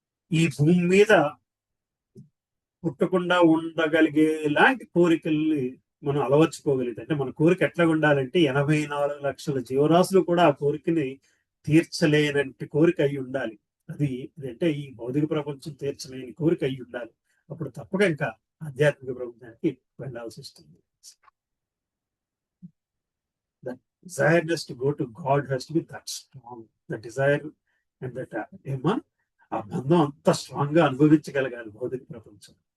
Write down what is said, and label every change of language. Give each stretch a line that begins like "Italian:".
Telugu: ఈ భూమి మీద పుట్టకుండా ఉండగలిగే లాంటి కోరికల్ని మనం అలవర్చుకోగలిగితే, అంటే మన కోరిక ఎట్లా ఉండాలంటే 84 లక్షల జీవరాశులు కూడా ఆ కోరికని తీర్చలేనంటి కోరిక అయి ఉండాలి. అది అంటే ఈ భౌతిక ప్రపంచం తీర్చలేని కోరిక అయి ఉండాలి. అప్పుడు తప్పక ఇంకా ఆధ్యాత్మిక ప్రపంచానికి వెళ్ళాల్సి వస్తుంది.
English: The desiredness to go to God has to be that strong. The desire and that
Telugu: ఆ బంధం అంత స్ట్రాంగ్ గా అనుభవించగలగాలి భౌతిక ప్రపంచం.